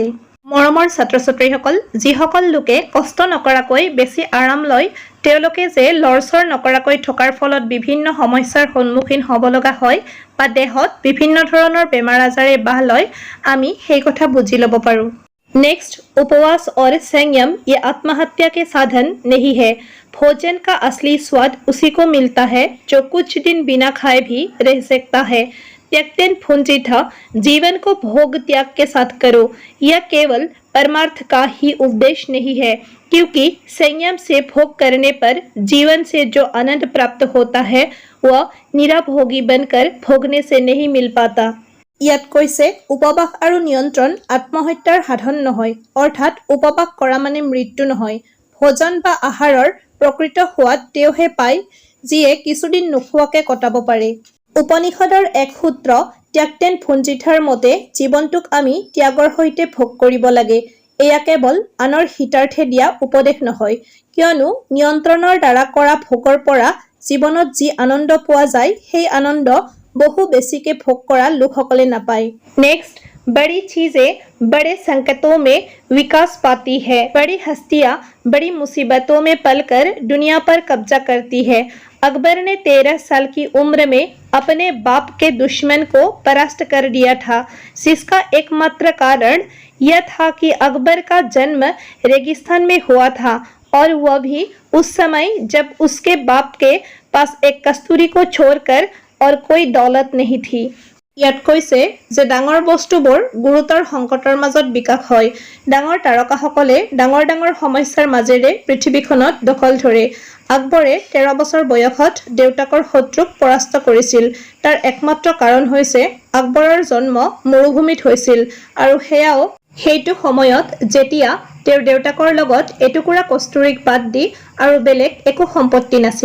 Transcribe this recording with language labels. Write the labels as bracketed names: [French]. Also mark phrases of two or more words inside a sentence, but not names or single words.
[Assamese] মৰমৰ ছাত্ৰ-ছাত্ৰীসকল, যিসকল লোকে কষ্ট নকৰাকৈ বেছি আৰাম লয়, তেওঁলোকে যে লৰচৰ নকৰাকৈ থকাৰ ফলত বিভিন্ন সমস্যাৰ সন্মুখীন হ'ব লগা হয় বা দেহত বিভিন্ন ধৰণৰ বেমাৰ আজাৰে বাহ লয়, আমি সেই কথা বুজি ল'ব পাৰোঁ। [Hindi] नेक्स्ट, उपवास और संयम ये आत्महत्या के साधन नहीं है। भोजन का असली स्वाद उसी को मिलता है जो कुछ दिन बिना खाए भी रह सकता है। [Sanskrit] त्यक्तेन भुंजिथा, [Hindi] जीवन को भोग त्याग के साथ करो। यह केवल परमार्थ का ही उपदेश नहीं है, क्योंकि संयम से भोग करने पर जीवन से जो आनंद प्राप्त होता है वह निराभोगी बनकर भोगने से नहीं मिल पाता। [Assamese] ইয়াত কৈছে উপবাস আৰু নিয়ন্ত্ৰণ আত্মহত্যাৰ সাধন নহয়, অৰ্থাৎ উপবাস কৰা মানে মৃত্যু নহয়। ভোজন বা আহাৰৰ প্ৰকৃত সোৱাদ তেওঁহে পায় যিয়ে কিছুদিন নোখোৱাকৈ কটাব পাৰে। উপনিষদৰ এক সূত্ৰ ত্যাগতেন ভুঞ্জিথাৰ মতে জীৱনটোক আমি ত্যাগৰ সৈতে ভোগ কৰিব লাগে। এয়া কেৱল আনৰ হিতাৰ্থে দিয়া উপদেশ নহয়, কিয়নো নিয়ন্ত্ৰণৰ দ্বাৰা কৰা ভোগৰ পৰা জীৱনত যি আনন্দ পোৱা যায় সেই আনন্দ বহু বেছিকে ভোগ কৰা লোকসকলে নাপায়। [Hindi] नेक्स्ट, बड़ी चीजें बड़े संकटों में विकास पाती है। बड़ी हस्तियां बड़ी मुसीबतों में पलकर दुनिया पर कब्जा करती है। अकबर ने 13 साल की उम्र में अपने बाप के दुश्मन को परास्त कर दिया था, जिसका एकमात्र कारण यह था कि अकबर का जन्म रेगिस्तान में हुआ था और वह भी उस समय जब उसके बाप के पास एक कस्तूरी को छोड़कर और कोई दौलत नहीं थी। [Assamese] ইয়াত কৈছে যে ডাঙৰ বস্তুবোৰ গুৰুতৰ সংকটৰ মাজত বিকাশ হয়। ডাঙৰ তাৰকাসকলে ডাঙৰ ডাঙৰ সমস্যাৰ মাজেৰে পৃথিৱীখনত দখল ধৰে। আকবৰে 13 বছৰ বয়সত দেউতাকৰ শত্ৰুক পৰাস্ত কৰিছিল। তাৰ একমাত্ৰ কাৰণ হৈছে আকবৰৰ জন্ম মৰুভূমিত হৈছিল আৰু সেয়াও সেইটো সময়ত যেতিয়া তেওঁৰ দেউতাকৰ লগত এটুকুৰা কস্তুৰীক বাদ দি আৰু বেলেগ একো সম্পত্তি নাছিল।